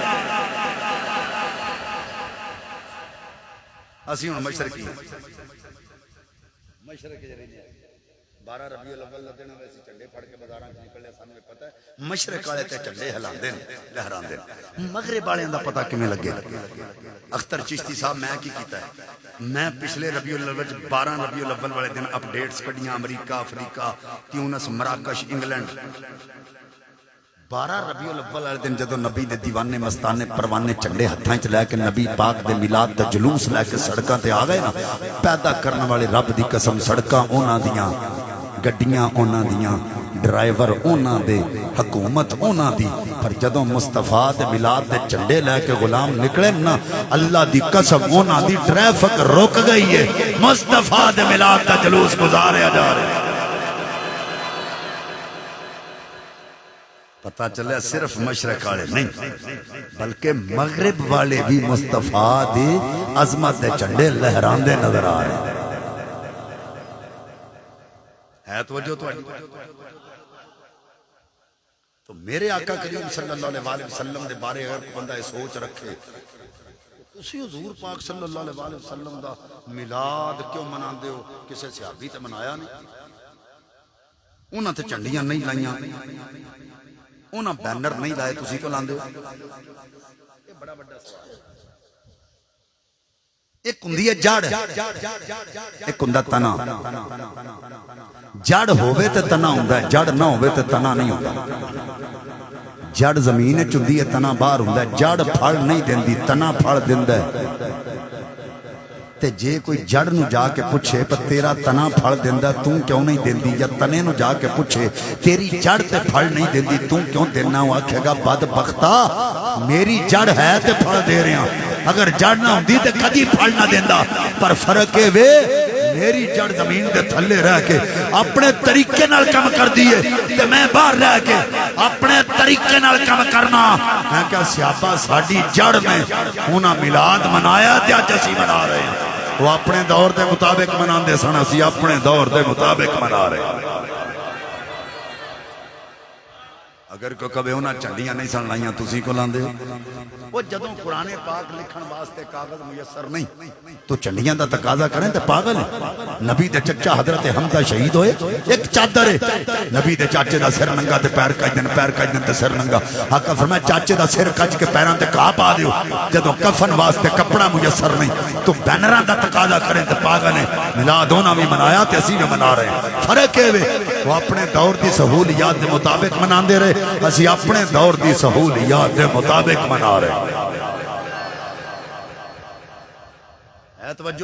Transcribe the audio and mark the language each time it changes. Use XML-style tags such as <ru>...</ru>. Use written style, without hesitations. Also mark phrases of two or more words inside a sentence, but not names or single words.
<pa>اسی ہن مشرقی مشرق کے رہنے 12 ربیع الاول دن ویسے چنڈے پھڑ کے بازاراں وچ نکلے سانوں پتہ ہے مشرق والے تے چنڈے ہلاندے نے لہراندے مغرب والے دا پتہ کیویں لگے اختر چشتی صاحب میں کی کیتا ہے میں پچھلے ربیع الاول 12 ربیع الاول والے دن اپڈیٹس کڈیاں امریکہ افریقہ تیونس مراکش انگلینڈ 12 ربیع الاول والے دن جدوں نبی دے دیوانے مستانے پروانے چنڈے ہتھاں وچ لے کے نبی پاک دے میلاد دا جلوس لے کے سڑکاں تے آ گئے نا پیدا کرنے والے رب دی قسم سڑکاں انہاں دیاں گڈیاں انہاں دیاں ڈرائیور انہاں دے حکومت انہاں دی پر جدوں مصطفیٰ دے میلاد دے چنڈے لے کے غلام نکلے نا اللہ دی قسم انہاں دی ٹریفک رک گئی ہے مصطفیٰ دے میلاد دا جلوس گزاریا جا رہا ہے پتہ چلے صرف مشرق والے نہیں بلکہ مغرب والے بھی مصطفیٰ دی عظمت دے چنڈے لہراندے نظر آ رہے ہیں ہے توجہ تو تو میرے آقا کریم صلی اللہ علیہ وسلم دے بارے اگر کوئی بندہ یہ سوچ رکھے تسی حضور پاک صلی اللہ علیہ وسلم دا میلاد کیوں مناندے ہو؟ کسے صحابی تے منایا نہیں، انہاں تے جھنڈیاں نہیں لائیاں، انہاں بینر نہیں لائے، تسی کیوں لاندے ہو؟ یہ بڑا بڑا سوال ہے۔ ایک ہندی ہے جڑ، ایک ہندا تنا۔ جڑ ہووے تے تنا ہوندا ہے، جڑ نہ ہووے تے تنا نہیں ہوندا۔ جڑ زمین وچ ہوندی ہے، تنا باہر ہوندا ہے۔ جڑ پھل نہیں دیندی، تنا پھل دیندا ہے۔ تے جے کوئی جڑ نو جا کے پوچھے پر تیرا تنا پھل دیندا تو کیوں نہیں دیندی، یا تنے نو جا کے پوچھے تیری جڑ تے پھل نہیں دیندی تو کیوں دینا، وہ آکھے گا بدبختا میری جڑ ہے تے پھل دے رہے ہیں، اگر جڑ نہ ہوندی تے کدی پھل نہ دیندا۔ پر فرق ہے وے میری جڑ زمین دے تھلے رہ کے اپنے طریقے نال کم کر دیئے تے میں باہر رہ کے اپنے طریقے نال کم کرنا۔ میں کہا سیابہ ساڑی جڑ میں انہاں میلاد منایا تے آج اسی منا رہے ہیں، وہ اپنے دور دے مطابق منان دے سن، اسی اپنے دور دے مطابق منا رہے ہیں۔ اگر کوئی کبھی انہاں چنڈیاں نہیں سن لائیاں تسی کو لاندے ہو؟ وہ جدوں قرآن پاک لکھن واسطے کاغذ میسر نہیں تو چنڈیاں دا تقاضا کریں تے پاگل ہیں۔ نبی دے چچا حضرت حمزہ شہید ہوئے، ایک چادر ہے، نبی دے چاچے دا سر ننگا تے پیر کج دن، پیر کج دن تے سر ننگا۔ آقا فرمایا چاچے دا سر کج کے پیران تے کہا پا دیو، جدوں کفن واسطے کپڑا میسر نہیں تو بینران دا تقاضا کریں تے پاگل ہیں۔ میلاد ہونا بھی منایا تے اسی بھی منا رہے ہیں۔ فرق ہے وہ اپنے دور دی سہولیات دے مطابق منان دے رہے، اسی اپنے دور دی سہولیات دے مطابق منا رہے ہیں۔ ہے توجہ؟</pa>